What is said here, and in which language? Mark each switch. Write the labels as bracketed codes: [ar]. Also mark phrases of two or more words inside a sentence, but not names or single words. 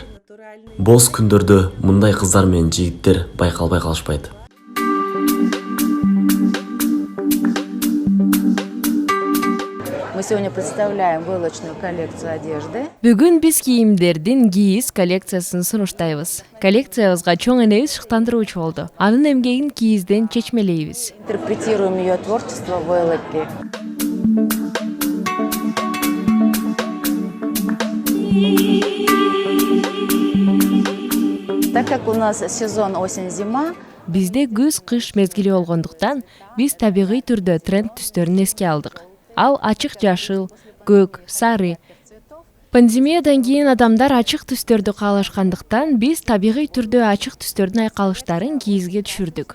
[ky] Боз күндөрдө мындай кыздар менен жигиттер байкалбай калышпайт. [ru] Мы сегодня представляем войлочную коллекцию одежды. [ky] Бүгүн биз кийимдердин кийиз коллекциясын сунуштайбыз. Коллекциябызга чоң энебиз шыктандыруучу болду. Анын эмгегин кийизден чечмелейбиз. [ru] Интерпретируем ее творчество в войлоке. Так как у нас сезон осень-зима, [ky] Бизде күз-кыш мезгили болгондуктан биз табигый түрдө тренд түстөрүн эске алдык. Ал ачык жашыл, көк, сары. Пандемиядан кийин адамдар ачык түстөрдү каалашкандыктан биз табигый түрдө ачык түстөрдүн айкалыштарын кийизге түшүрдүк.